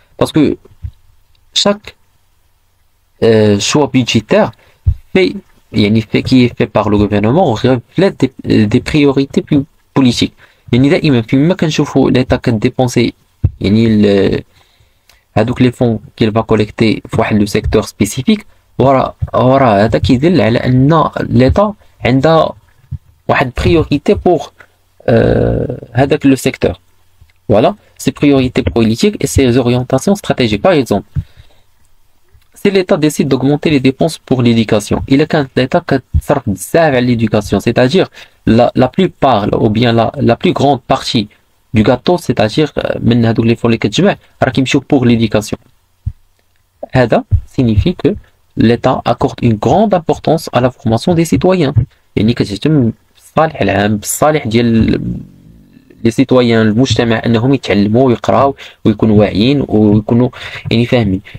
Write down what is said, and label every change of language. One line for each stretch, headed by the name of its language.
French: Parce que chaque choix budgétaire qui est fait par le gouvernement reflète des priorités politiques.
Arabic: دائما فيما كنشوفوا l'État كديبونسي هذوك
French: les fonds qu'il va collecter
Arabic: في واحد لو
French: secteur spécifique
Arabic: ورا هذا كيدل على ان l'État عندها واحد priorité pour هذاك le secteur.
French: Voilà, ses priorités politiques et ses orientations stratégiques. Par exemple, si l'État décide d'augmenter les dépenses pour l'éducation, il est quand l'État s'arrête à l'éducation, c'est-à-dire la plupart ou bien la plus grande partie du gâteau, c'est-à-dire
Arabic: من هذوك
French: les fonds
Arabic: اللي كتجمع راه كيمشيو
French: pour l'éducation.
Arabic: هذا
French: signifie que l'État accorde une grande importance à la formation des citoyens.
Arabic: يعني كتهتم بالصالح العام، بالصالح ديال
French: les citoyens
Arabic: المجتمع انهم يتعلموا ويقراوا ويكونوا واعيين ويكونوا فاهمين.